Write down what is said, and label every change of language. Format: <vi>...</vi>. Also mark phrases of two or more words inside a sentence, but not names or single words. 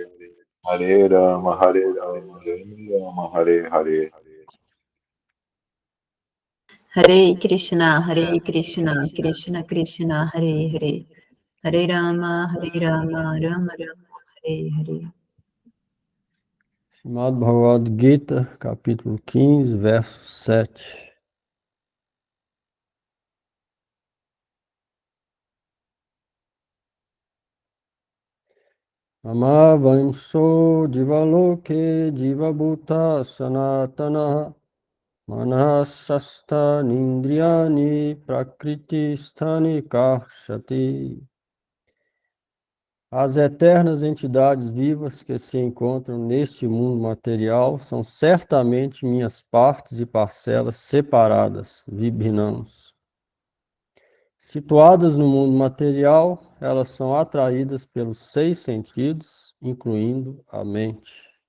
<sa>Hare Rama, Rama Rama, Hare Hare. Hare Krishna, Krishna Krishna, Hare Hare. Hare Rama, Rama Rama, Hare Hare.</sa> <pt>Srimad Bhagavad Gita, capítulo 15, verso 7.</pt> <sa>Amavamso Jivaloke Jivabhuta Sanatana Manasasta Nindriyani Prakriti Sthani Karshati.</sa> <pt>As eternas entidades vivas que se encontram neste mundo material são certamente minhas partes e parcelas separadas, vibhinãs. Situadas no mundo material, elas são atraídas pelos 6 sentidos, incluindo a mente.</pt>